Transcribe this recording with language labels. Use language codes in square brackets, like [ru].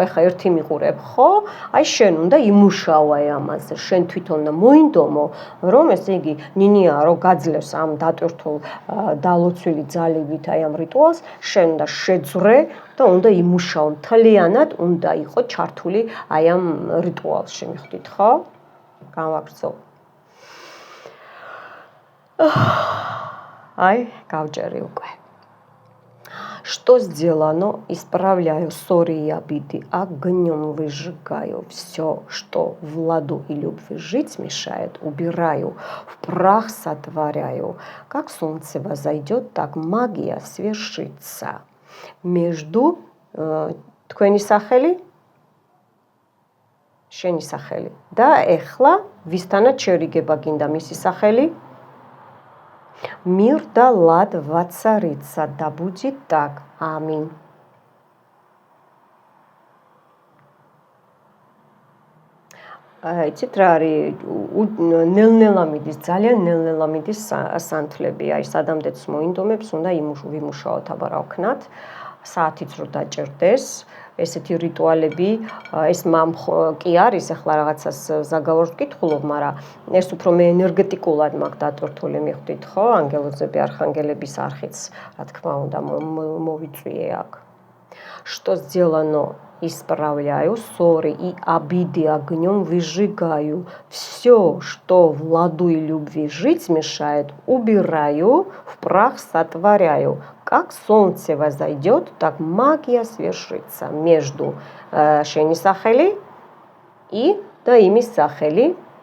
[ka] ეხა ერთი მიყურებ, ხო? აი შენ უნდა იმუშაო აი ამაზე, შენ თვითონ და მოინდომო, რომ ესე იგი ნინია რომ გაძლევს ამ დატვირთულ დალოცვილი ძალებით აი ამ რიტუალს, შენ უნდა შეძვრე და უნდა იმუშაო მთლიანად, უნდა იყო ჩართული აი ამ რიტუალში, მიხვდით ხო? Გამაგრძო. Ай, გავჭერი უკვე. [ru] Что сделано? Исправляю ссоры и обиды, огнем выжигаю. Все, что в ладу и любви жить мешает, убираю, в прах сотворяю. Как солнце возойдет, так магия свершится. [ka] между თქვენი სახელი შენი სახელი და ეხლა ვისთანაც შერიგება გინდა მისი სახელი [ru] Мир да лад воцарится, да будет так. Аминь. [ka] იცით რა არის ნელ-ნელა მიდის ძალიან ნელ-ნელა მიდის სანთლები აი სადამდეც მოინდომებს უნდა ვიმუშაოთ აბა რა ვქნათ საათიც რო დაჭერდეს ესეთი რიტუალები ეს მამ კი არის ახლა რაღაცას ზაგავარს ვკითხულობ მაგრამ ეს უფრო მე ენერგეტიკულად მაგ დატვირთული მიხვდით ხო ანგელოზები არხანგელების არხიც რა თქმა უნდა მოვიწვიე აქ [ru] что сделано исправляю, ссоры и обиды огнем выжигаю. Все, что в ладу и любви жить мешает, убираю, в прах сотворяю. Как солнце возойдет, так магия свершится между Шени Сахели и Даими Сахели.